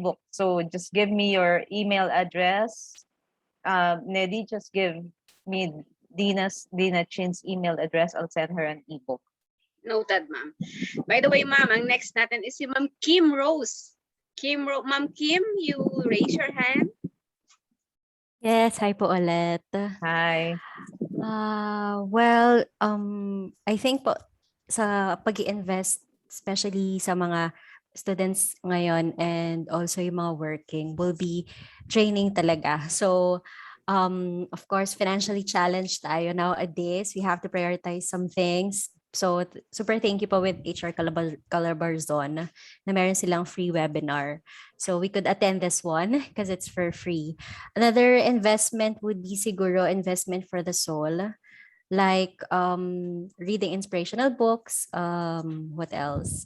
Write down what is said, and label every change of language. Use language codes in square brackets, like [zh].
[en] So just give me your email address. Neddy, just give me Dina Chin's email address. I'll send her an ebook. Noted, ma'am. By the way, ma'am, [tl] ang next natin [en] is si Ma'am Kim Rose. Ma'am Kim, you raise your hand. Yes, hi [tl] po ulit. [en] Hi. Well, I think po [tl] sa pag-i-invest, [en] especially [tl] sa mga students ngayon [en] and also yung mga working, will be training talaga. So, of course, financially challenged [tl] tayo [en] nowadays. We have to prioritize some things. So, super thank you po with HR Calabarzon na meron silang free webinar. So, we could attend this one because it's for free. Another investment would be [tl] siguro [en] investment for the soul, like reading inspirational books, what else?